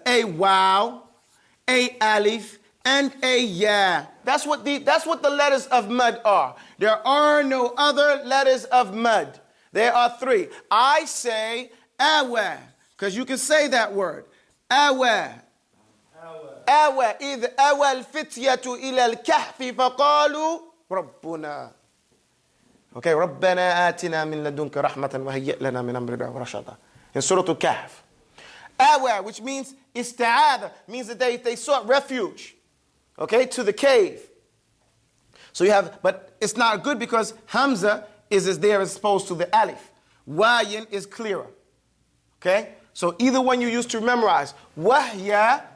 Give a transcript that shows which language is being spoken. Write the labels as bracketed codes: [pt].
[en] A waw, a alif, and a ya. That's what the letters of mud are. There are no other letters of mud. There are 3. I say awa, because you can say that word. Awa. [ar] أوى إذ أوى الفتية إلى الكهف فقالوا ربنا. Okay, ربنا آتنا من لدنك رحمة وهيئ لنا من أمرنا رشدا. [en] In Surah Al-Kahf. أوى, which means استعاذ, means that they sought refuge. Okay, to the cave. So you have, but it's not good because Hamza is as there as opposed to the alif. Wayin is clearer. Okay, so either one you use to memorize. Wahya.